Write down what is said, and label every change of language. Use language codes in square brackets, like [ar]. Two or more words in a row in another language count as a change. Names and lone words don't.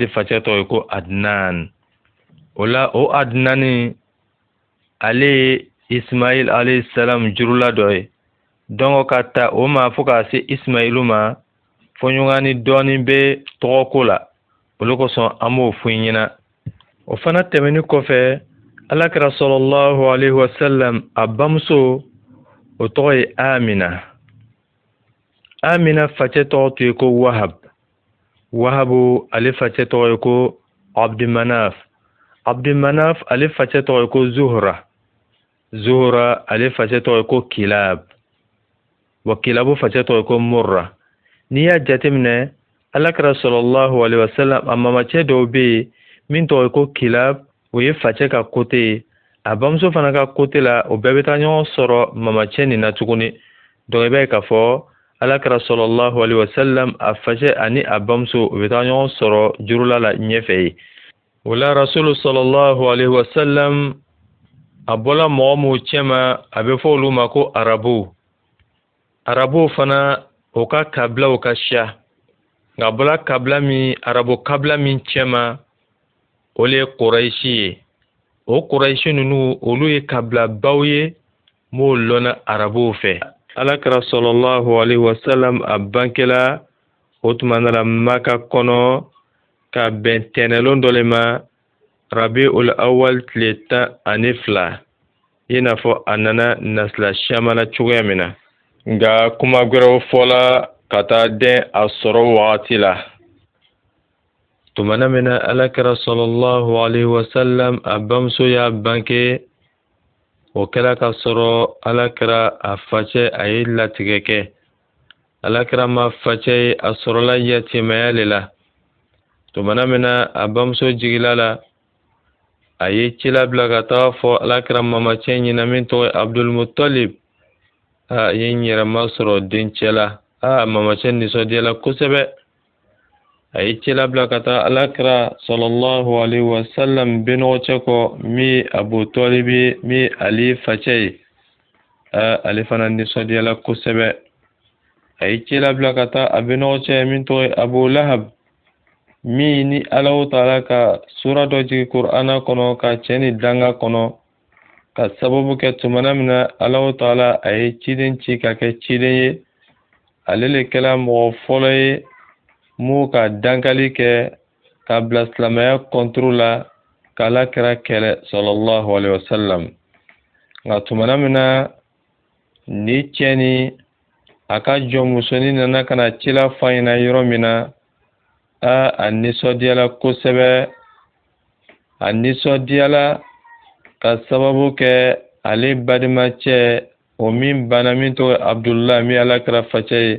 [bm] facɛ tɔgɔ ye ko Adnan o la o Adnani ale ye Ismail [ar] عليه السلام [bm] jurula dɔ ye donc ka ta o ma fo ka se Ismailu ma fɔɲɔgɔnni dɔɔni bɛ tɔgɔko la olu kosɔn an b'o fɔ i ɲɛna o fana tɛmɛni kɔfɛ alakira [ar] صلى الله عليه وسلم [bm] a bamuso o tɔgɔ ye Amina facɛ tɔgɔ tun ye ko Wahabu ale facɛ tɔgɔ ye ko Abdumanaf ale facɛ tɔgɔ ye ko Zuhra ale facɛ tɔgɔ ye ko Kilab wa Kilabu facɛ tɔgɔ ye ko Murra n'i y'a jateminɛ alakira [ar] صلى الله عليه وسلم [bm] a mamacɛ dɔw bɛ yen min tɔgɔ ye ko Kilab o ye facɛ ka côté ye a bamuso fana ka côté la o bɛɛ bɛ taa ɲɔgɔn sɔrɔ mamacɛ nin na tuguni donc i b'a ye k'a fɔ alakira [ar] صلى الله عليه وسلم [bm] a facɛ ani a bamuso o bɛ taa ɲɔgɔn sɔrɔ jurula la ɲɛfɛ ye o la rasulu [ar] صلى الله عليه وسلم [bm] a bɔla mɔgɔ minnu cɛma a bɛ fɔ olu ma ko arabuw fana o ka kabilaw ka ca nka bɔla kabila min arabu kabila min cɛma o le Quraishi ye. O Quraishi ninnu olu ye kabilabaw ye m'o lɔnna arabuw fɛ. Alakira [ar] صلى الله عليه وسلم [bm] a bangela o tuma na Maka kɔnɔ ka bɛn tɛnɛlon dɔ le ma Rabiul Awwal tile 12 i n'a fɔ a nana nasila siaman na cogoya min na. Nka kuma gwɛrɛw fɔla ka taa den a sɔrɔ wagati la. Tumana min na Alakira [ar] صلى الله عليه وسلم [bm] a bamuso y'a bange o kɛra ka sɔrɔ Alakira a facɛ a ye latigɛ kɛ. Alakira ma facɛ ye a sɔrɔla yatimaya le la. Tumana min na a bamuso jigila la a ye cila bila ka taa fɔ Alakira mamacɛ ɲɛna min tɔgɔ ye Abdul Muttalib. A ye n yɛrɛ masɔrɔ dencɛ la. Mamacɛ nisɔndiyala kosɛbɛ. A ye cila bila ka taa Alakira [ar] صلى الله عليه وسلم [bm] benɔgɔcɛ kɔ min Abu Talib ye min Ali facɛ ye. Ale fana nisɔndiyala kosɛbɛ. A ye cila bila ka taa a benɔgɔcɛ min tɔgɔ ye Abu Lahab min ni Alahu Taala ka sura dɔ jigi Kur'ana kɔnɔ ka cɛ ni danga kɔnɔ ka sababu kɛ tumana min na Alahu Taala a ye ciden ci ka kɛ ciden ye. Ale le kɛla mɔgɔ fɔlɔ ye m'o ka dankali kɛ ka bila silamɛya kɔnturu la ka Alakira kɛlɛ [ar] صلى الله عليه وسلم. [bm] Nka tumana min na ni cɛ ni a ka jɔnmusonin nana ka na cila f'a ɲɛna yɔrɔ min na a nisɔndiyala kosɛbɛ. A nisɔndiyala ka sababu kɛ ale badimacɛ o min bana min tɔgɔ ye Abdullah min Alakira facɛ ye.